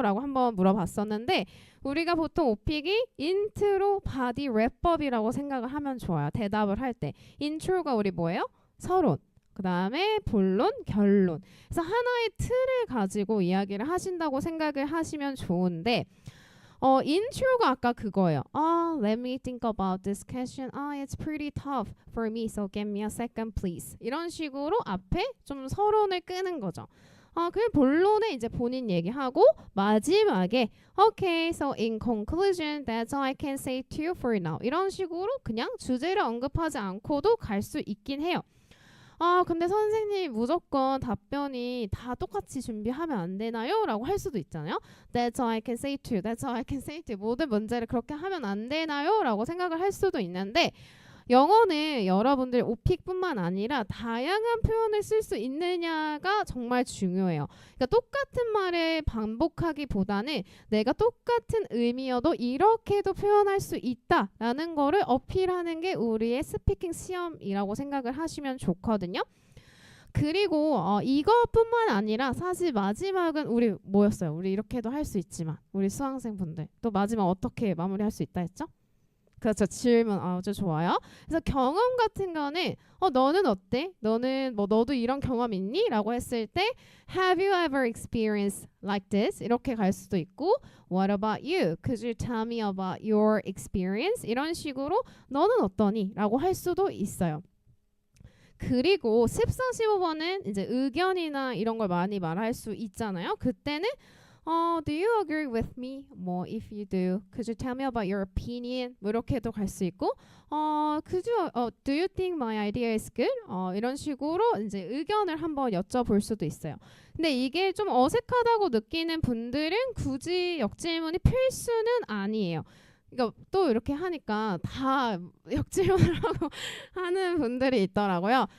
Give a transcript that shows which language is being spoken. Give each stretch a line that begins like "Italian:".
Korean: 라고 한번 물어봤었는데 우리가 보통 오픽이 인트로 바디 랩업이라고 생각을 하면 좋아요. 대답을 할 때 인트로가 우리 뭐예요? 서론 그 다음에 본론, 결론 그래서 하나의 틀을 가지고 이야기를 하신다고 생각을 하시면 좋은데 인트로가 아까 그거예요.
English: Let me think about this question. It's pretty tough for me, so give me a second, please.
Korean: 이런 식으로 앞에 좀 서론을 끄는 거죠. 그 본론에 이제 본인 얘기하고 마지막에
English: Okay, so in conclusion, that's all I can say to you for now.
Korean: 이런 식으로 그냥 주제를 언급하지 않고도 갈 수 있긴 해요. 근데 선생님 무조건 답변이 다 똑같이 준비하면 안 되나요? 라고 할 수도 있잖아요.
English: That's all I can say to you. That's all I can say to you.
Korean: 모든 문제를 그렇게 하면 안 되나요? 라고 생각을 할 수도 있는데 영어는 여러분들 오픽뿐만 아니라 다양한 표현을 쓸 수 있느냐가 정말 중요해요. 그러니까 똑같은 말을 반복하기보다는 내가 똑같은 의미여도 이렇게도 표현할 수 있다라는 거를 어필하는 게 우리의 스피킹 시험이라고 생각을 하시면 좋거든요. 그리고 이것뿐만 아니라 사실 마지막은 우리 뭐였어요? 우리 이렇게도 할 수 있지만 우리 수강생분들 또 마지막 어떻게 마무리할 수 있다 했죠? 그렇죠. 질문 아주 좋아요. 그래서 경험 같은 거는 너는 어때? 너는 뭐 너도 이런 경험 있니? 라고 했을 때
English: Have you ever experienced like this?
Korean: 이렇게 갈 수도 있고
English: What about you? Could you tell me about your experience?
Korean: 이런 식으로 너는 어떠니? 라고 할 수도 있어요. 그리고 14, 15번은 이제 의견이나 이런 걸 많이 말할 수 있잖아요. 그때는
English: do you agree with me?
Korean: 뭐
English: if you do, could you tell me about your opinion?
Korean: 뭐 이렇게도 갈 수 있고,
English: do you think my idea is good?
Korean: 이런 식으로 이제 의견을 한번 여쭤볼 수도 있어요. 근데 이게 좀 어색하다고 느끼는 분들은 굳이 역질문이 필수는 아니에요. 그러니까 또 이렇게 하니까 다 역질문을 하고 하는 분들이 있더라고요.